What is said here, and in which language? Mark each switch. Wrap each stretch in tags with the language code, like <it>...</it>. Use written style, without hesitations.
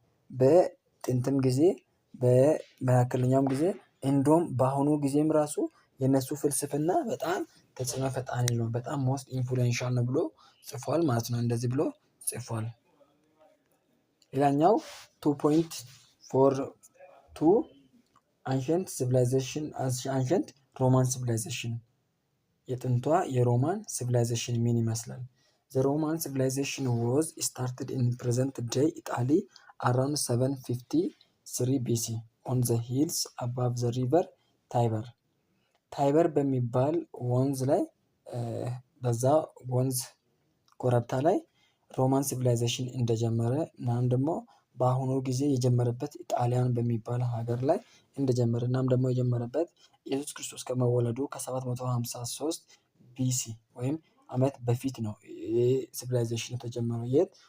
<am>በጥንትም ጊዜ በመካከለኛውም ጊዜ እንደውም በአሁኑ ጊዜም ራሱ የነሱ ፍልስፍና በጣም ተጽዕኖ ፈጣሪ ነው፣ በጣም ሞስት ኢንፍሉዌንሻል ነው ብሎ ጽፏል ማለት ነው። እንደዚህ ብሎ ጽፏል። ሌላኛው 2.42 አንሸንት ሲቪላይዜሽን አንሸንት ሮማን ሲቪላይዜሽን የጥንቷ የሮማን ሲቪላይዜሽን ምን ይመስላል?</am> <en>The Roman civilization was started in present-day Italy around 753 BC on the hills above the river Tiber.</en> <am>ታይበር በሚባል ወንዝ ላይ በዛ ወንዝ ኮረብታ ላይ ሮማን ሲቪላይዜሽን እንደጀመረ እናም ደግሞ በአሁኑ ጊዜ የጀመረበት ጣሊያን በሚባል ሀገር ላይ እንደጀመረ እናም ደግሞ የጀመረበት ኢየሱስ ክርስቶስ ከመወለዱ ከ753 ቢሲ ወይም ዓመት በፊት ነው። ይሄ ሲቪላይዜሽን የተጀመረው የት?</am>